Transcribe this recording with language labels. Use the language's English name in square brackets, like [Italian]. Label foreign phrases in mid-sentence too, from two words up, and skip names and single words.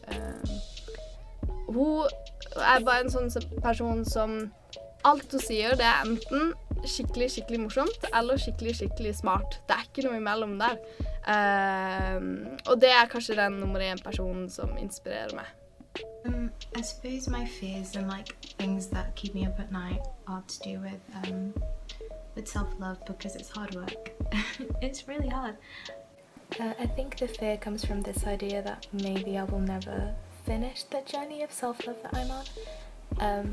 [Norwegian] Hun er bare en sånn person som alt hun sier, det er enten skikkelig, skikkelig morsomt eller skikkelig, skikkelig smart. Det er ikke noe imellom der. Og det er kanskje den nummer 1 personen som inspirerer meg. [English] I suppose my fears and like things that keep me up at night are to do with self-love, because it's hard work. It's really hard. I think the fear comes from this idea that maybe I will never finish the journey of self-love that I'm on.